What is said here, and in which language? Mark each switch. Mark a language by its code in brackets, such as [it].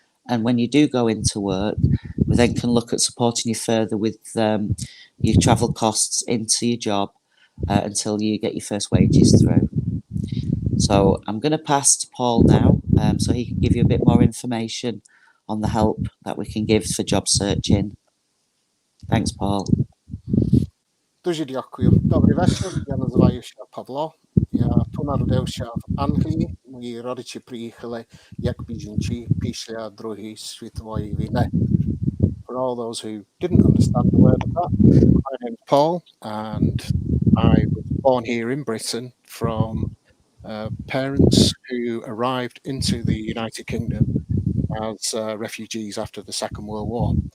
[en] And when you do go into work, we then can look at supporting you further with your travel costs into your job until you get your first wages through. So I'm going to pass to Paul now, so he can give you a bit more information on the help that we can give for job searching. Thanks, Paul. [uk] Дуже дякую. Добрий вечір. Я називаюся Павло. Я тут народився в Англії. Мої родичі приїхали як біженці після Другої світової війни. [en] For all those who didn't understand the word of that, my name's Paul, and I was born here in Britain from parents who arrived into the United Kingdom as refugees after the Second World War.